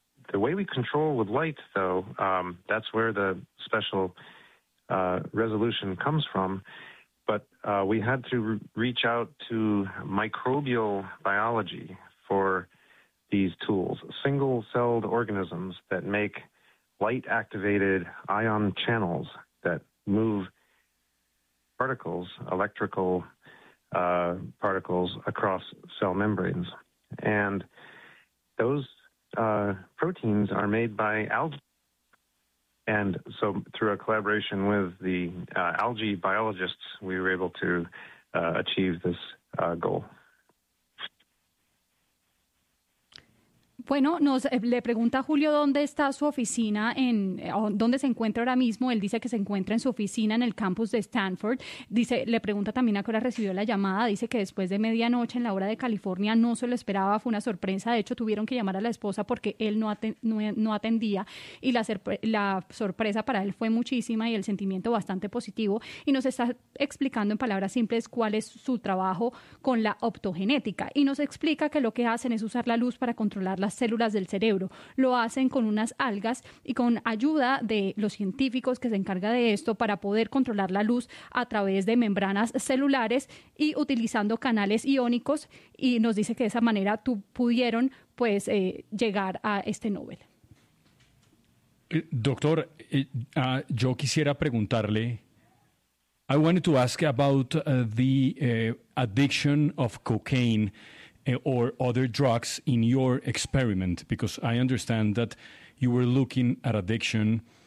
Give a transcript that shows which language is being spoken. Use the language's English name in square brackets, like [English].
[English] The way we control with light, though, that's where the special resolution comes from, but we had to reach out to microbial biology for these tools, single-celled organisms that make light-activated ion channels that move particles, electrical particles, across cell membranes. And those proteins are made by algae. And so through a collaboration with the algae biologists, we were able to achieve this goal. [Spanish] Bueno, le pregunta Julio dónde está su oficina, dónde se encuentra ahora mismo. Él dice que se encuentra en su oficina en el campus de Stanford. Dice, le pregunta también a qué hora recibió la llamada. Dice que después de medianoche en la hora de California no se lo esperaba, fue una sorpresa. De hecho, tuvieron que llamar a la esposa porque él no atendía. Y la sorpresa para él fue muchísima y el sentimiento bastante positivo. Y nos está explicando en palabras simples cuál es su trabajo con la optogenética. Y nos explica que lo que hacen es usar la luz para controlar las células del cerebro. Lo hacen con unas algas y con ayuda de los científicos que se encarga de esto para poder controlar la luz a través de membranas celulares y utilizando canales iónicos, y nos dice que de esa manera pudieron pues llegar a este Nobel. Doctor, yo quisiera preguntarle, [English] I wanted to ask about the addiction of cocaine or other drugs in your experiment, because I understand that you were looking at addiction.